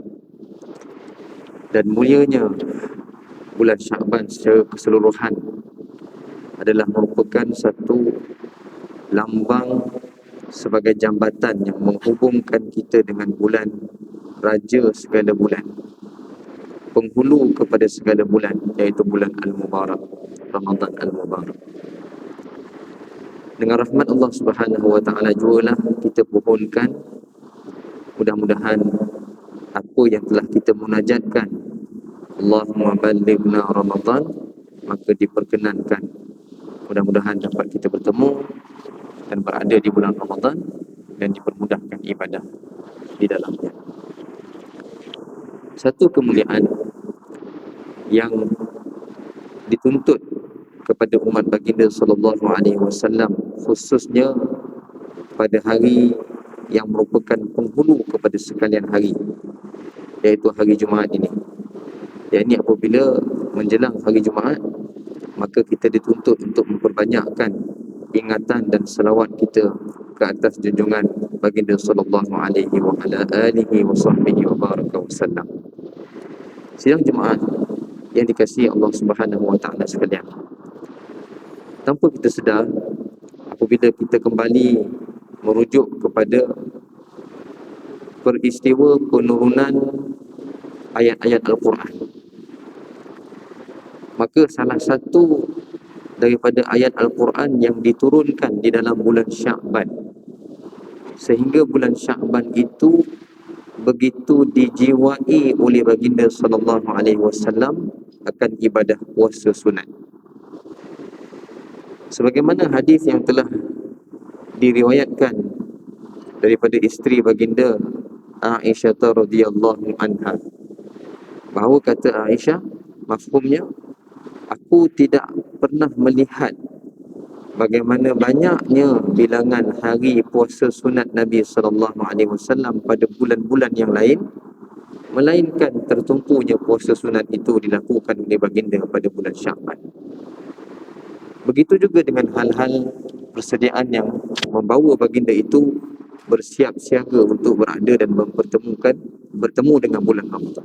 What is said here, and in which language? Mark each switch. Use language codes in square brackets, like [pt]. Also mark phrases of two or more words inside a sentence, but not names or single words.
[ms] Dan mulianya bulan Syaban secara keseluruhan adalah merupakan satu lambang sebagai jambatan yang menghubungkan kita dengan bulan raja segala bulan, penghulu kepada segala bulan, iaitu bulan Al-Mubarak, Ramadan Al-Mubarak. Dengan rahmat Allah [ar] سبحانه وتعالى [ms] jugalah kita pohonkan mudah-mudahan apa yang telah kita munajatkan, [ar] اللهم بلغنا رمضان, [ms] maka diperkenankan mudah-mudahan dapat kita bertemu dan berada di bulan Ramadan dan dipermudahkan ibadah di dalamnya. Satu kemuliaan yang dituntut kepada umat baginda [ar] صلى الله عليه وسلم, [ms] khususnya pada hari yang merupakan penghulu kepada sekalian hari, iaitu hari Jumaat ini. Yang ini apabila menjelang hari Jumaat, maka kita dituntut untuk memperbanyakkan ingatan dan selawat kita ke atas junjungan baginda [ar] صلى الله عليه وعلى آله وصحبه وبارك وسلم. [ms] Sidang jemaah yang dikasihi Allah [ar] سبحانه وتعالى [ms] sekalian, tanpa kita sedar, apabila kita kembali merujuk kepada peristiwa penurunan ayat-ayat Al-Quran, maka salah satu daripada ayat Al-Quran yang diturunkan di dalam bulan Sya'ban, sehingga bulan Sya'ban itu begitu dijiwai oleh baginda [ar] صلى الله عليه وسلم [ms] akan ibadah puasa sunat. Sebagaimana hadis yang telah diriwayatkan daripada isteri baginda Aisyah [ar] رضي الله عنها, [ms] bahawa kata Aisyah, mafhumnya, aku tidak pernah melihat bagaimana banyaknya bilangan hari puasa sunat Nabi [ar] صلى الله عليه وسلم [ms] pada bulan-bulan yang lain, melainkan tertumpunya puasa sunat itu dilakukan oleh baginda pada bulan Sya'ban. Begitu juga dengan hal-hal persediaan yang membawa baginda itu bersiap siaga untuk berada dan bertemu dengan bulan Ramadan.